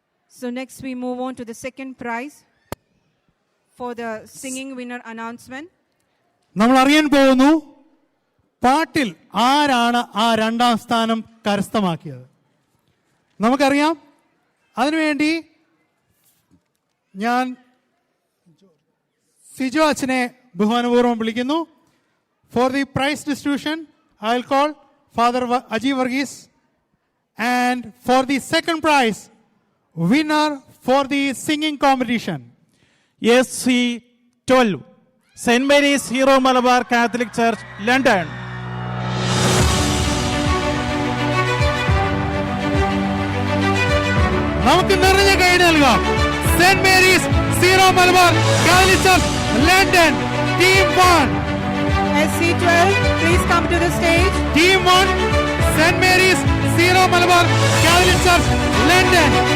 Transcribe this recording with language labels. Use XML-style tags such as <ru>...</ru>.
<en>So next we move on to the second prize for the singing winner announcement.</en> <ml>നമ്മൾ അറിയാൻ പോകുന്നു പാട്ടിൽ ആരാണ് ആ രണ്ടാം സ്ഥാനം കരസ്ഥമാക്കിയത്. നമുക്കറിയാം. അതിനുവേണ്ടി ഞാൻ സിജോ അച്ഛനെ ബഹുമാനപൂർവ്വം വിളിക്കുന്നു.</ml> <en>For the prize distribution I will call father Aji Varghese. And for the second prize winner for the singing competition, SC12, St. Mary's Hero Malabar Catholic Church, London.</en> <ml>നമുക്ക് നിറഞ്ഞ കൈ നൽകാം. Saint Mary's zero Malabar Catholic church London team 1.</ml> <en>SC12, please come to the stage.</en> <ml>Team 1, saint Mary's zero Malabar Catholic church London.</ml>